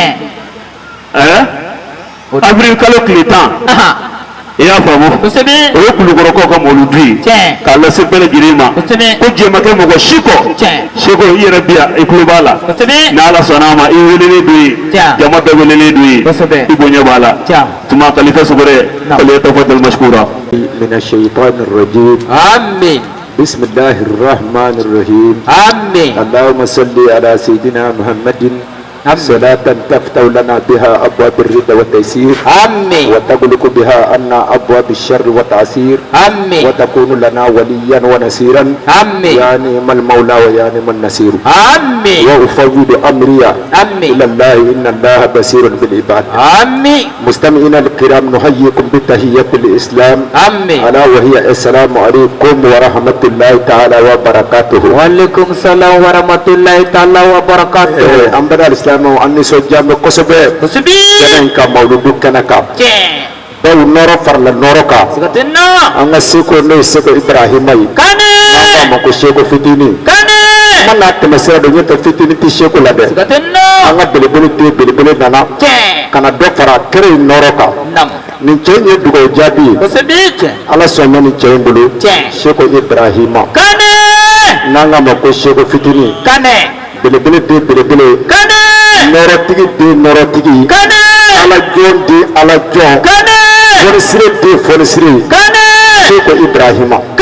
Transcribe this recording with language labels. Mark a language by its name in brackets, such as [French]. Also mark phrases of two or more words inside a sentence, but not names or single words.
[Bambara] avril kalo tile 10 i y'a faamu o ye Kulukorokaw ka mawuludu ye k'a lase bɛɛ lajɛlen ma ko diɲɛ ma kɛ mɔgɔ si kɔ seko i yɛrɛ bi yan i tulo b'a la ni Ala sɔnna a ma i welelen don ye jama bɛɛ welelen don ye i bonya b'a la tuma kalifa sogore [Arabic] فليتفضل مشكورا من الشيطان الرجيم آمين بسم الله الرحمن الرحيم آمين اللهم صل على سيدنا محمد صلاة تفتح لنا بها أبواب الرضا والتيسير آمين وتغلق بها عنا أبواب الشر والتعسير آمين وتكون لنا وليا ونصيرا آمين يا نعم المولى ويا نعم النصير آمين وأفوض أمري إلى الله إن الله بصير بالعباد آمين مستمعينا الكرام نحييكم بتحية الإسلام آمين ألا وهي السلام عليكم ورحمة الله تعالى وبركاته وعليكم السلام ورحمة الله تعالى وبركاته أمبر الإسلام [Bambara] an nisɔndiya kosɛbɛ kɛnɛ in ka mawuludu kɛnɛ kan baw nɔrɔ farala nɔrɔ kan an ka seko n'o ye seko Ibrahima ye n'an k'a ma ko seko fitinin an ma n'a tɛmɛ sira dɔ ɲɔtɛ fitinin tɛ seko la dɛ an ka belebele den belebele nana ka na dɔ fara kɛnɛ in nɔrɔ kan nin cɛ in ye dugawu jaabi ye Ala sɔnna nin cɛ in bolo seko Ibrahima n'an k'a ma ko seko fitinin belebele den belebele nɔrɔtigi den nɔrɔtigi Ala jɔn den Ala jɔn fɔnisire den fɔnisire seko Ibrahima